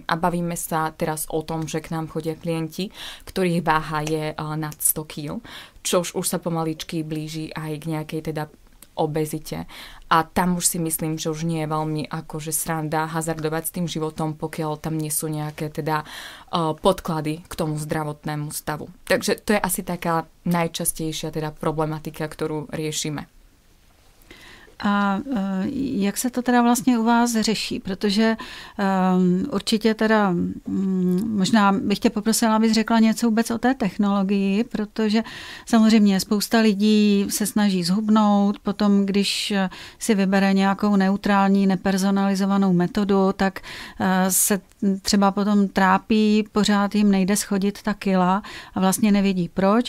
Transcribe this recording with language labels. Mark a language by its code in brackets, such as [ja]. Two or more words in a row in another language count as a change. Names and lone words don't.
[sk] A bavíme sa teraz o tom, že k nám chodia klienti, ktorých váha je nad 100 kg, čo už sa pomaličky blíži aj k nejakej teda obezite. A tam už si myslím, že už nie je veľmi akože sranda hazardovať s tým životom, pokiaľ tam nie sú nejaké teda podklady k tomu zdravotnému stavu. Takže to je asi taká najčastejšia teda problematika, ktorú riešime. [cs] A jak se to teda vlastně u vás řeší? Protože určitě teda možná bych tě poprosila, abys řekla něco vůbec o té technologii, protože samozřejmě spousta lidí se snaží zhubnout, potom když si vybere nějakou neutrální, nepersonalizovanou metodu, tak se třeba potom trápí, pořád jim nejde schodit ta kila a vlastně nevědí proč.